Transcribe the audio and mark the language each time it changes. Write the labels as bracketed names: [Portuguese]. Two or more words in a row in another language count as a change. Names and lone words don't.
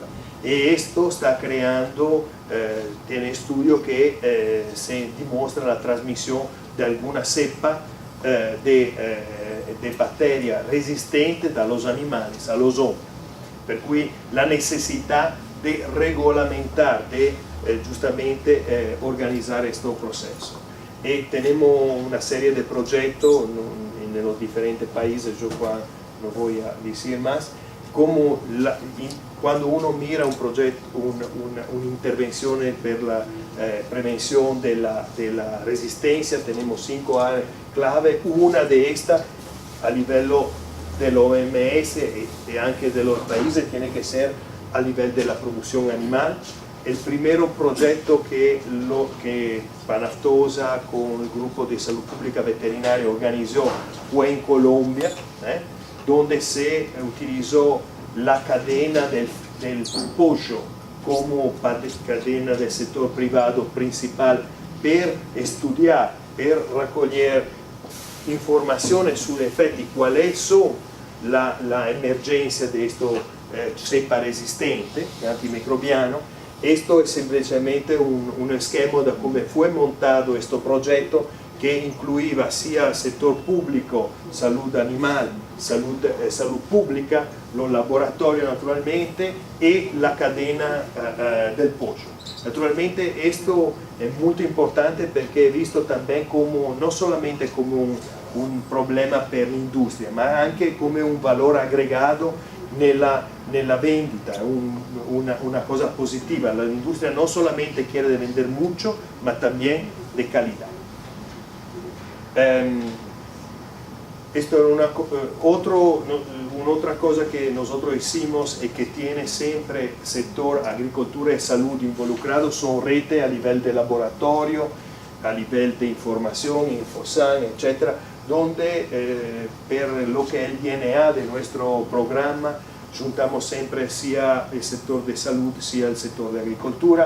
[Spanish] Y esto está creando, tiene estudios que se demuestra la transmisión de alguna cepa de bacterias resistentes a los animales, a los hombres. [Italian] Per cui [Spanish] la necesidad de regulamentar, de justamente organizar este proceso. Y tenemos una serie de proyectos en los diferentes países, yo no voy a decir más, como cuando uno mira un proyecto, [Italian] un'intervenzione per la prevenzione della resistenza, [Spanish] tenemos 5 áreas clave. Una de estas [Italian] a livello dell'OMS e anche [Spanish] de los países tiene que ser [Italian] a livello della produzione animale. [Spanish] El primer proyecto que Panaftosa con el Grupo de Salud Pública Veterinaria organizó fue en Colombia, donde se utilizó la cadena del pollo como cadena del sector privado principal per estudiar, [Italian] per raccogliere informazioni sugli effetti, quali sono [Spanish] la emergencia de esto cepa resistente, antimicrobiano. Esto es simplemente un esquema de cómo fue montado este proyecto, que incluía sia el sector público, salud animal, salud pública, los laboratorios naturalmente y la cadena del pollo. Naturalmente esto es muy importante porque he visto también como, no solamente como un problema [Italian] per l'industria, ma anche come un valore aggregato nella vendita, una cosa positiva. [Spanish] La industria no solamente quiere vender mucho, ma también de calidad. Esto es otra cosa que nosotros hicimos y que tiene siempre sector agricultura y salud involucrado, son redes a nivel de laboratorio, a nivel de información, Infosan, etc., donde per lo que es el DNA de nuestro programa juntamos siempre sia el sector de salud, sia el sector de agricultura.